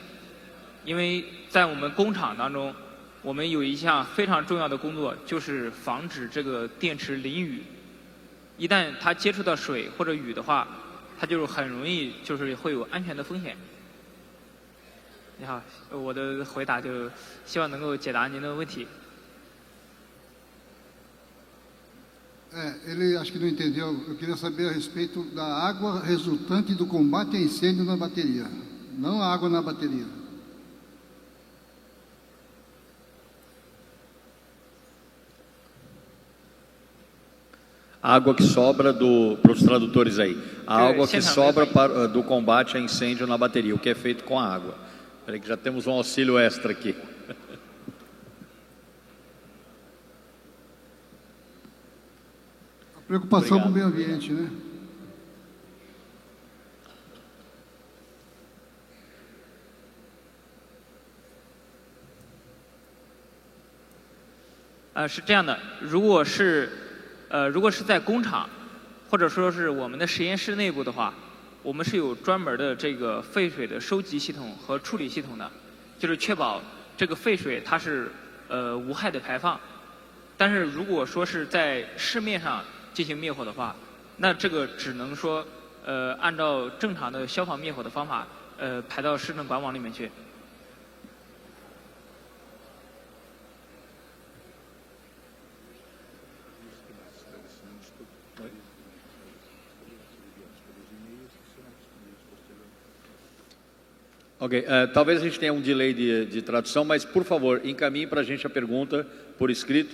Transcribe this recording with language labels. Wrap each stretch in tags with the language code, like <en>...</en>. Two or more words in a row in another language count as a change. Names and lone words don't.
<zh>因为在我们工厂当中，我们有一项非常重要的工作，就是防止这个电池淋雨。一旦它接触到水或者雨的话，它就是很容易就是会有安全的风险。你好，我的回答就希望能够解答您的问题。</zh> <pt>Ele acho que não entendeu. Eu queria saber a respeito da água resultante do combate a incêndio na bateria, não a água na bateria. A água que sobra para os tradutores aí. A água que sobra do combate a incêndio na bateria, o que é feito com a água. Espera que já temos um auxílio extra aqui. A preocupação com o meio ambiente, né?</pt> <zh>是这样的，如果是在工厂，或者说是我们的实验室内部的话，我们是有专门的这个废水的收集系统和处理系统的，就是确保这个废水它是无害的排放。但是如果说是在市面上进行灭火的话，那这个只能说按照正常的消防灭火的方法排到市政管网里面去。</zh> <pt>Ok, talvez a gente tenha um delay de tradução, mas por favor, encaminhe para a gente a pergunta por escrito.</pt>